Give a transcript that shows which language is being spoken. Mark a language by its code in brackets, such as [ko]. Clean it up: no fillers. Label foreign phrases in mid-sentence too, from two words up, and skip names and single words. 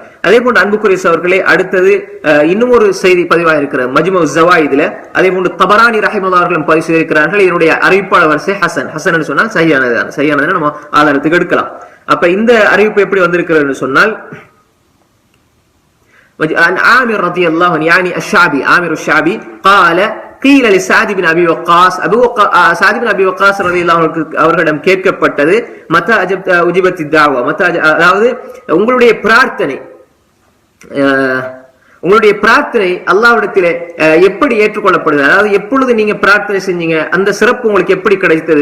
[ta] அதே போன்று அன்புக்குரிய அவர்களே, அடுத்தது இன்னும் ஒரு செய்தி பதிவாக இருக்கிற மஜ்மு ஸவாயிதுல, அதே போன்று தபரானி ரஹிமஹுல்லாஹ் அவர்களும் பதிவு செய்திருக்கிறார்கள். இதனுடைய அறிவிப்பாளர் வரிசை ஹசன் சொன்னால் சரியானது நம்ம ஆதாரத்துக்கு எடுக்கலாம். அப்ப இந்த அறிவிப்பு எப்படி வந்திருக்கிறது சொன்னால், ஆமிர் [ar] رضي الله عنه يعني الشعبي عامر الشعبي قال قيل لسعد بن ابي وقاص سعد بن ابي وقاص رضي الله عنه [ta] அவர்களிடம் கேட்கப்பட்டது, [ar] متى أجيبت الدعوة, [ta] அதாவது உங்களுடைய பிரார்த்தனை அல்லாஹ்விடத்திலே எப்படி ஏற்றுக்கொள்ளப்படுது, அதாவது எப்பொழுது நீங்க பிரார்த்தனை செஞ்சீங்க, அந்த சிறப்பு உங்களுக்கு எப்படி கிடைத்தது?